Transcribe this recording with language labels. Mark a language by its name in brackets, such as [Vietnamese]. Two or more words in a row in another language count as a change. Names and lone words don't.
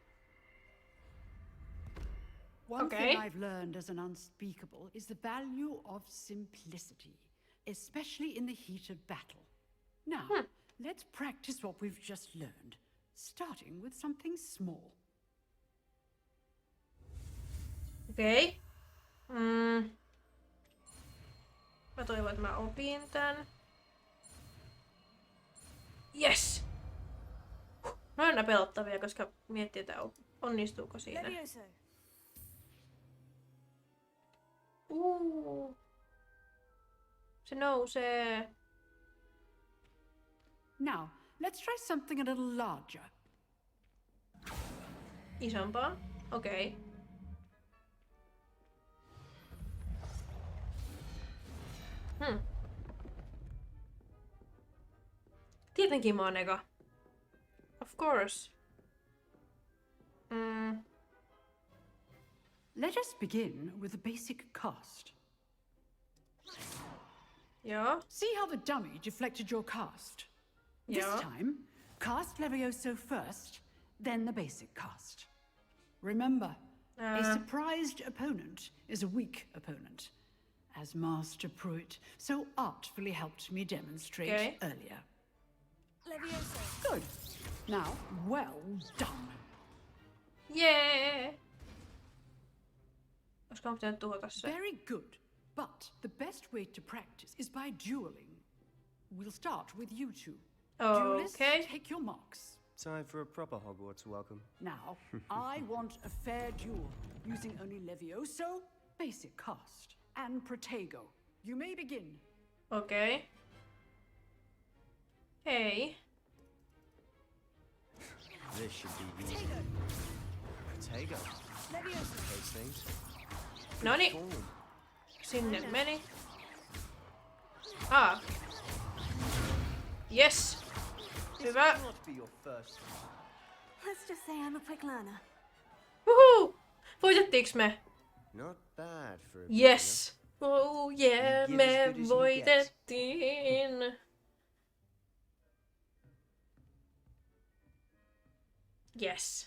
[English] One thing I've learned as an unspeakable is the value of simplicity, especially in the heat of battle. Now, let's practice what we've just learned, starting with something small. [Finnish] Okei. Mä toivon, että mä opin tän. [English] Yes! [Finnish] No aina pelottavia, koska miettii, että onnistuuko siinä. Se nousee. [English] Now, let's try something a little larger. [Finnish] Isompaa? Okei. Tietenkin mä oon eka. [English] Of course. Let us begin with the basic cast. [Finnish] Joo. [English] See how the dummy deflected your cast? This time, cast Levioso first, then the basic cast. Remember, a surprised opponent is a weak opponent, as Master Pruitt so artfully helped me demonstrate earlier. Levioso. Good. Now, well done. Yeah! [Finnish] Olisiko mä pitänyt tuhota se? [English] Very good. But the best way to practice is by dueling. We'll start with you two. Duelists, take your marks. Time for a proper Hogwarts welcome. Now, I want a fair duel, using only Levioso, basic cast, and Protego. You may begin. [Finnish] Okei. Hei. [English] This should be easy. Protego. Those things. [Finnish] Noni. Sinne meni. [English] Yes. [Finnish] Hyvä. [English] Let's just say I'm a quick learner. [Finnish] Woohoo! Voitettiinks me? [English] Not bad for a Yes. Oh yeah, [Finnish] me voitettiin. [English] Yes.